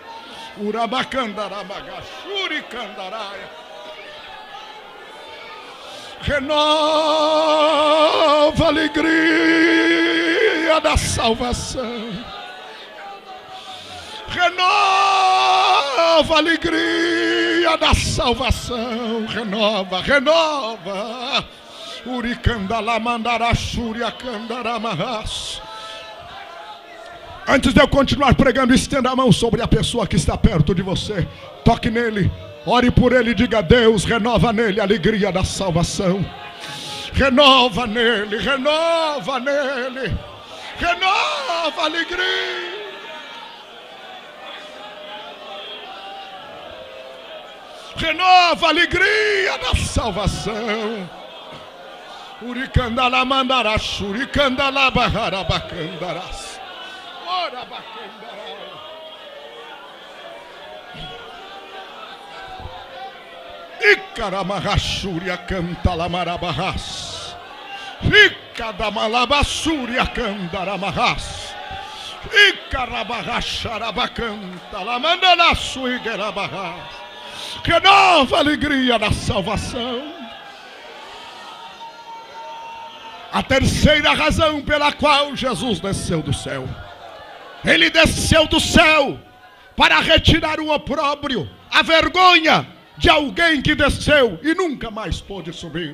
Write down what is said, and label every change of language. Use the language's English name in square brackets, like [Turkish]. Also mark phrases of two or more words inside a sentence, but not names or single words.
[Portuguese] Renova a alegria da salvação. Renova a alegria da salvação. Renova, renova. Uricandala mandara shuria candaramahas. Antes de eu continuar pregando, estenda a mão sobre a pessoa que está perto de você. Toque nele, ore por ele e diga: Deus, renova nele a alegria da salvação. Renova nele, renova nele, renova a alegria. Renova a alegria da salvação. Uricandala mandará, suricandala barrara bacandarás. Ora bacandará. Icaramarraxúria canta lamarabarras. Icadamalabasúria candaramarras. Icarabarraxarabacanta lamandanaçu igarabarras. Renova a alegria da salvação. A terceira razão pela qual Jesus desceu do céu. Ele desceu do céu para retirar o opróbrio, a vergonha de alguém que desceu e nunca mais pôde subir.